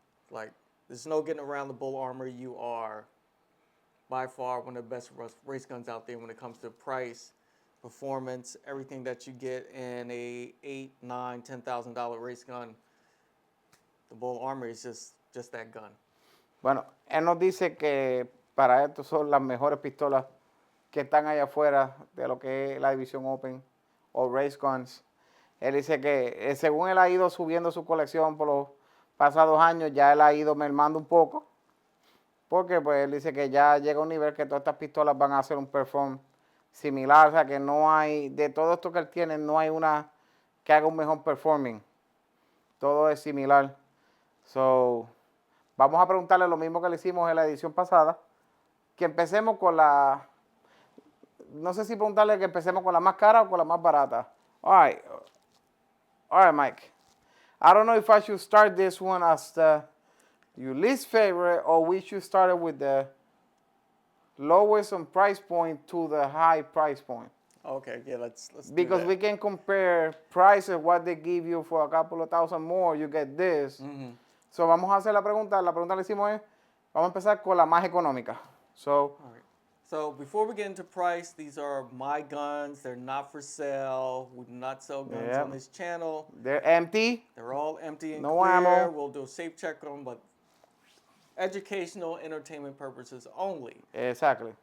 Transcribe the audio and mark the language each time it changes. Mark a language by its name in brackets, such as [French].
[English] Like, there's no getting around the Bull Armory. You are by far one of the best race guns out there when it comes to price, performance, everything that you get in a $8,000, $9,000, $10,000 race gun. The Bull Armory is just that gun. [Spanish] Bueno, él nos dice que para esto son las mejores pistolas que están allá afuera de lo que es la división Open o Race Guns. Él dice que según él ha ido subiendo su colección por los pasados años, ya él ha ido mermando un poco. Porque pues él dice que ya llega a un nivel que todas estas pistolas van a hacer un perform similar. O sea que no hay, de todo esto que él tiene, no hay una que haga un mejor performing. Todo es similar. So, vamos a preguntarle lo mismo que le hicimos en la edición pasada. Que empecemos con la... No sé si preguntarle que empecemos con la más cara o con la más barata. [English] All right, Mike. I don't know if I should start this one as your least favorite, or we should start it with the lowest on price point to the high price point. Okay, yeah, let's because we can compare prices, what they give you for a couple of thousand more, you get this. Mm-hmm. [Spanish] So vamos a hacer la pregunta que le hicimos es, vamos a empezar con la más económica. [English] All right. So before we get into price, these are my guns. They're not for sale. We do not sell guns on this channel. They're empty. They're all empty and no clear. Ammo. We'll do a safe check on them, but educational, entertainment purposes only. Exactly.